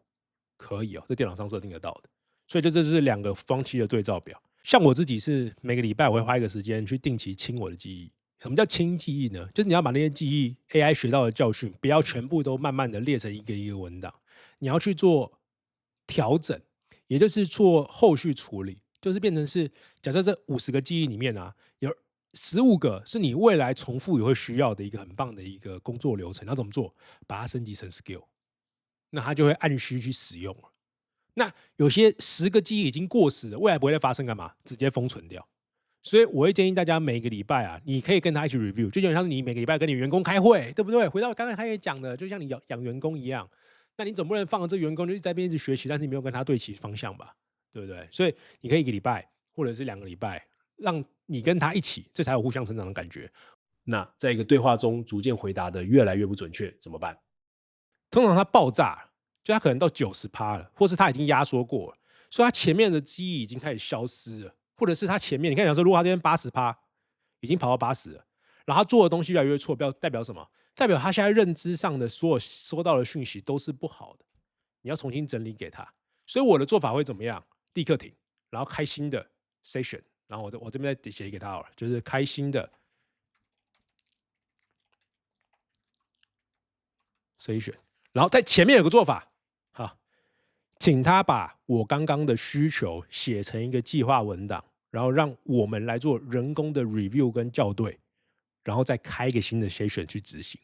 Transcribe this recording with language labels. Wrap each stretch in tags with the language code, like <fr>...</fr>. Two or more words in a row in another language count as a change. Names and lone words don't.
<zh>可以哦，這電腦上設定得到的。所以這就是兩個雙棲的對照表。像我自己是每個禮拜我會花一個時間去定期清我的記憶， 什麼叫輕記憶呢？就是你要把那些記憶 AI 學到的教訓，不要全部都慢慢的列成一個一個文檔，你要去做調整，也就是做後續處理，就是變成是假設這50個記憶裡面啊，有15個是你未來重複也會需要的一個很棒的一個工作流程，要怎麼做？把它升級成 skill， 那它就會按需去使用了。那有些10 個記憶已經過時了，未來不會再發生幹嘛？直接封存掉。所以我會建議大家每個禮拜啊，你可以跟他一起 review， 就有點像是你每個禮拜跟你員工開會，對不對？回到剛才他也講的，就像你養員工一樣，那你總不能放着這個員工就在這邊一直學習，但是你沒有跟他對齊方向吧，對不對？所以你可以1個禮拜或者是2個禮拜，讓你跟他一起，這才有互相成長的感覺。那在一個對話中逐漸回答的越來越不準確，怎麼辦？通常他爆炸，就他可能到90%了，或是他已經壓縮過了，所以他前面的記憶已經開始消失了。或者是他前面，你看，講說，如果他這邊80%已經跑到80了，然後他做的東西越來越錯，代表什麼？代表他現在認知上的所有收到的訊息都是不好的，你要重新整理給他。所以我的做法會怎麼樣？立刻停，然後開新的 session，然後我這邊再寫給他好了，就是開新的 session， 然後在前面有個做法，好，請他把我剛剛的需求寫成一個計劃文檔，然後讓我們來做人工的 review 跟校對，然後再開一個新的 session 去執行。</zh>